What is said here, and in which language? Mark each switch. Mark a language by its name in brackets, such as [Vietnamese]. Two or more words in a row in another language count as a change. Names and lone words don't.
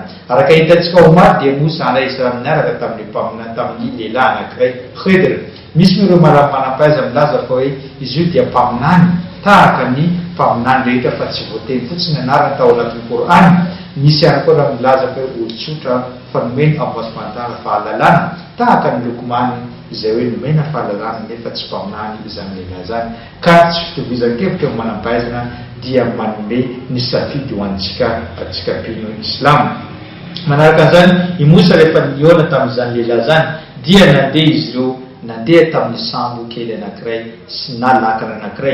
[Malagasy] Araka hitantsika omaly dia Moussa [Arabic] عليه السلام [Malagasy] niaraka tamin'ny lehilahy anankiray Khidr. Misy ireo manam-panam-pahaiza milaza fa hoe izy io dia mpaminany tahaka ny mpaminany rehetra fa tsy voateny fotsiny anarana tao anatin'ny Qur'an. Misy ihany koa raha milaza fa hoe olon-tsotra fa nomeny [Arabic] الله سبحانه وتعالى [Malagasy] fahalalana tahaka ny Lukman izay hoe nomena fahalalana nefa tsy mpaminany izany lehilahy zany, ka tsy fitovizan-kevitra eo manam-pahaizana dia manome ny safidy ho antsika pino Islam. Manaraka an'izany i Moussa rehefa niona tamin'izany lehilahy zany dia nandeha izy ireo nandeha tamin'ny sambo kely anankiray sy na lakana anankiray.